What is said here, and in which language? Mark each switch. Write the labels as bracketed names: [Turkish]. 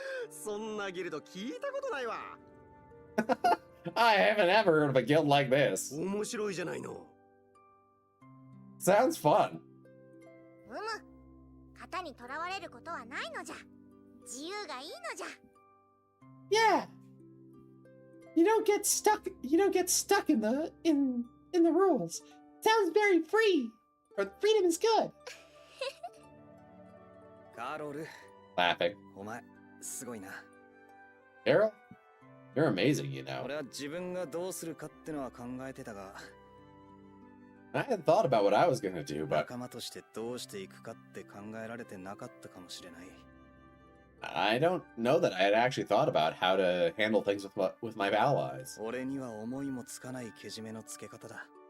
[Japanese] そんなギルド聞いたことないわ。 [English] I haven't ever heard of a guild like this. [Japanese] 面白いじゃないの。 [English] Sounds fun. [Japanese] うむ、型にとらわれることはないのじゃ。自由がいいのじゃ。 [English] Yeah. You don't get stuck in the rules. Sounds very free. Or freedom is good. [Japanese] カロル、 [English] Laughing. [Japanese] お前すごいな。 [English] Daryl, you're amazing, you know. [Japanese] 俺は自分がどうするかってのは考えてたが、 [English] I hadn't thought about what I was gonna do, but [Japanese] 仲間としてどうしていくかって考えられてなかったかもしれない。 [English] I don't know that I had actually thought about how to handle things with my allies. [Japanese] 俺には思いもつかないけじめのつけ方だ。